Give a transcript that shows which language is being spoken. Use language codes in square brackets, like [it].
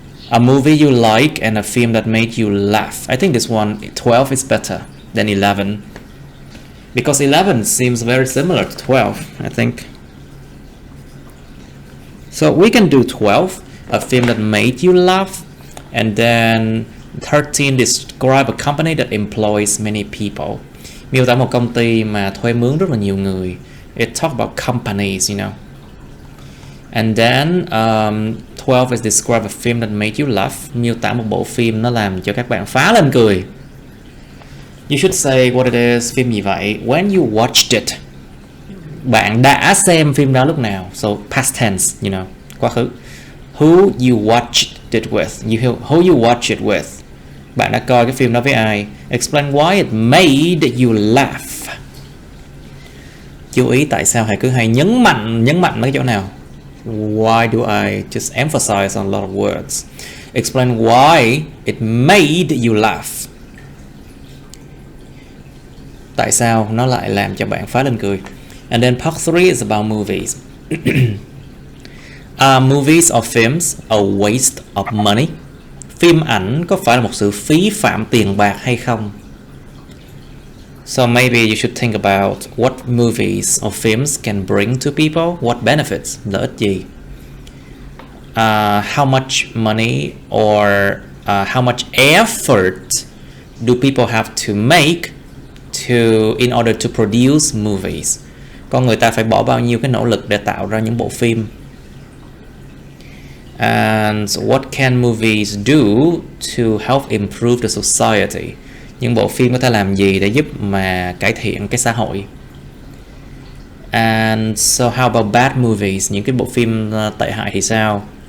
[en] A movie you like and a film that made you laugh. I think this one, 12, is better than 11. Because 11 seems very similar to 12, I think. So we can do 12, a film that made you laugh. And then 13, describe a company that employs many people. [vi] Miêu tả một công ty mà thuê mướn rất là nhiều người. [en] It talk about companies, you know. And then 12 is describe a film that made you laugh. [vi] Miêu tả một bộ phim nó làm cho các bạn phá lên cười. [en] You should say what it is. [vi] Phim gì vậy? [en] When you watched it. [vi] Bạn đã xem phim đó lúc nào? [en] So past tense, you know, [vi] quá khứ. [en] Who you watched it with. Who you watched it with. [vi] Bạn đã coi cái phim đó với ai? [en] Explain why it made you laugh. [vi] Chú ý tại sao hãy cứ hay nhấn mạnh mấy cái chỗ nào. [en] Why do I just emphasize on a lot of words? Explain why it made you laugh. [vi] Tại sao nó lại làm cho bạn phá lên cười? [en] And then part 3 is about movies. Are movies or films a waste of money? [vi] Phim ảnh có phải là một sự phí phạm tiền bạc hay không? [en] So maybe you should think about what movies or films can bring to people, what benefits, [vi] lợi ích gì? [en] How much money or how much effort do people have to make in order to produce movies? [vi] Con người ta phải bỏ bao nhiêu cái nỗ lực để tạo ra những bộ phim? [en] And what can movies do to help improve the society? [vi] Những bộ phim có thể làm gì để giúp mà cải thiện cái xã hội? [en] And so how about bad movies? [vi] Những cái bộ phim tệ hại thì sao?